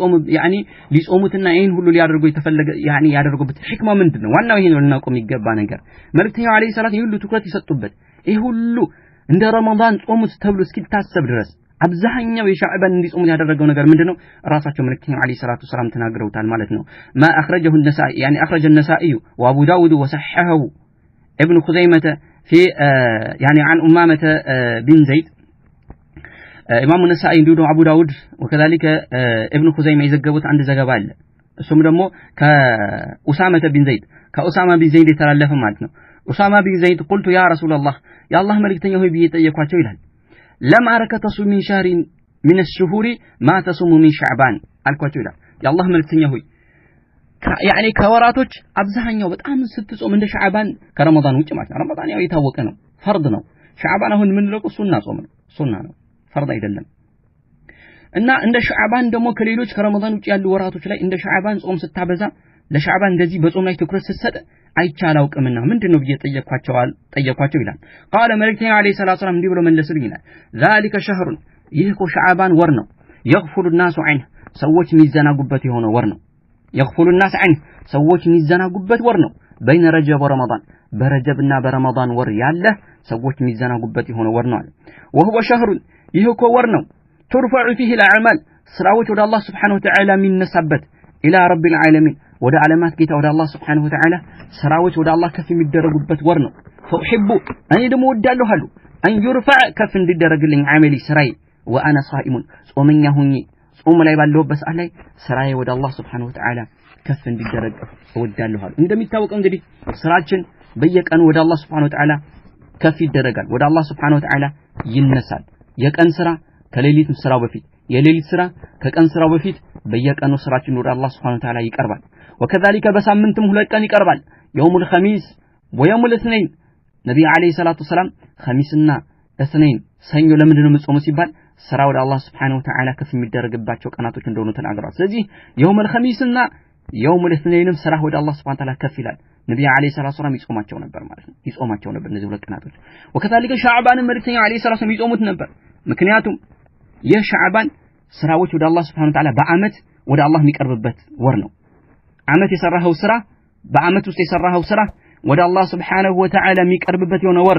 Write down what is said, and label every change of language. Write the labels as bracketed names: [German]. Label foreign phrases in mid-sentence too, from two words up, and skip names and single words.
[Amharic] ሊጾሙትና ይሄን ሁሉ ሊያደርጉ የተፈለገ ያደርጉበት ህክማ ምንድነው ዋናው ይሄ ነው ልናውቀው የሚገባ ነገር መልእክተኛው [Arabic] عليه الصلاة [Amharic] ይሄ ሁሉ ትኩረት የሰጡበት ይሄ ሁሉ እንደ ረመዳን ጾሙት ተብሎ እስኪታሰብ ድረስ አብዛኛው የሻዕባን እንዲጾሙ ያደረገው ነገር ምንድነው ራሳቸው መልእክተኛው [Arabic] عليه الصلاة السلام [Amharic] ተናግረውታል ማለት ነው [Arabic] ما اخرجه النسائي يعني اخرج النسائي وابو داود وصححه ابن خزيمة في يعني عن أمامة بن زيد [Amharic] ኢማሙ ነሳኢ እንዲሁ አቡ ዳውድ ወከዛሊከ ኢብኑ ኹዘይማ የዘገቡት አንድ ዘገባ አለ እሱም ደግሞ ከኡሳማ ቢን ዘይድ የተላለፈ ማለት ነው ኡሳማ ቢን ዘይድ [Arabic] قلت يا رسول الله يا الله [Amharic] መልእክተኛ ሆይ ብዬ ጠየኳቸው ይላል [Arabic] لم أرك تصوم من شهر من الشهور ما تصوم من شعبان [Amharic] አልኳቸው ይላል የአላህ መልእክተኛ ሆይ ያኒ ከወራቶች አብዛኛው በጣም ስትጾም እንደ ሻዕባን ከረመዳን ውጭ ማለት ነው ረመዳን ያው የታወቀ ነው ፈርድ ነው ሻዕባን አሁን ምን ለቆ ሱና ጾም ነው ሱና ነው ፈርድ አይደለም እና እንደ ሻዕባን ደግሞ ከሌሎች ከረመዳን ውጭ ያሉ ወራቶች ላይ እንደ ሻዕባን ጾም ስታበዛ ለሻዕባን እንደዚህ በጾም ላይ ትኩረት ስትሰጥ አይቻላውቅምና ምንድነው ብዬ ጠየኳቸው ይላል قال መልእክተኛው [Arabic] عليه الصلاة السلام [Amharic] እንዲህ ብሎ መለሱልኝ ይላል [Arabic] ذلك شهر [Amharic] ይህ እኮ ሻዕባን ወር ነው [Arabic] يغفل الناس عنه [Amharic] ሰዎች የሚዘናጉበት የሆነ ወር ነው [Arabic] يغفل الناس عنه [Amharic] ሰዎች የሚዘናጉበት ወር ነው [Arabic] بين رجب ورمضان [Amharic] በረጀብና በረመዳን ወር ያለ ሰዎች የሚዘናጉበት የሆነ ወር ነው አለ [Arabic] وهو شهر [Amharic] ይህ እኮ ወር ነው [Arabic] ترفع فيه الأعمال [Amharic] ስራዎች ወደ አላህ [Arabic] سبحانه وتعالى [Amharic] የሚነሳበት [Arabic] إلى رب العالمين [Amharic] ወደ ዓለማት ጌታ ወደ አላህ [Arabic] سبحانه وتعالى [Amharic] ስራዎች ወደ አላህ ከፍ የሚደረጉበት ወር ነው فأحب እኔ ደግሞ ወዳለሁ አሉ [Arabic] أن يرفع [Amharic] ከፍ እንዲደረግልኝ አመሊ ስራዬ [Arabic] وأنا صائم [Amharic] ጾመኛ ሆኜ ጾም ላይ ባለሁበት ሰዓት ላይ ስራዬ ወደ አላህ [Arabic] سبحانه وتعالى [Amharic] ከፍ እንዲደረግ ወዳለሁ አሉ እንደሚታወቀው እንግዲህ ስራችን በየቀኑ ወደ አላህ [Arabic] سبحانه وتعالى [Amharic] ከፍ ይደረጋል ወደ አላህ [Arabic] سبحانه وتعالى [Amharic] ይነሳል የቀን ስራ ከሌሊት ስራው በፊት የሌሊት ስራ ከቀን ስራው በፊት በየቀኑ ስራችን ወደ አላህ [Arabic] سبحانه و [Amharic] Ta'ala ይቀርባል وكذلك በሳምንትም ሁለት ቀን ይቀርባል [Arabic] يوم الخميس ويوم الاثنين [Amharic] ነብዩ [Arabic] عليه الصلاة السلام [Amharic] ኸሚስና እስነይን ሰኞ ለምንድነው የምጾሙ ሲባል ስራ ወደ አላህ [Arabic] سبحانه وتعالى [Amharic] ከፍ የሚደረግባቸው ቀናቶች እንደሆኑ ተናግረዋል ስለዚህ [Arabic] يوم الخميس [Amharic] እና [Arabic] يوم الاثنين [Amharic] ስራ ወደ አላህ [Arabic] سبحانه وتعالى [Amharic] ከፍ ይላል ነብዩ [Arabic] عليه الصلاة السلام [Amharic] ይጾማቸው ነበር ማለት ነው ይጾማቸው ነበር እነዚህ ሁለት ቀናቶች وكذلك ሻዕባን መልእክተኛ [Arabic] عليه الصلاة السلام [Amharic] ይጾሙት ነበር ምክንያቱም የሻዕባን ስራዎች ወደ አላህ [Arabic] سبحانه وتعالى [Amharic] በአመት ወደ አላህ የሚቀርብበት ወር ነው አመት የሰራኸው ስራ በአመት ውስጥ የሰራኸው ስራ ወደ አላህ [Arabic] سبحانه وتعالى [Amharic] የሚቀርብበት የሆነ ወር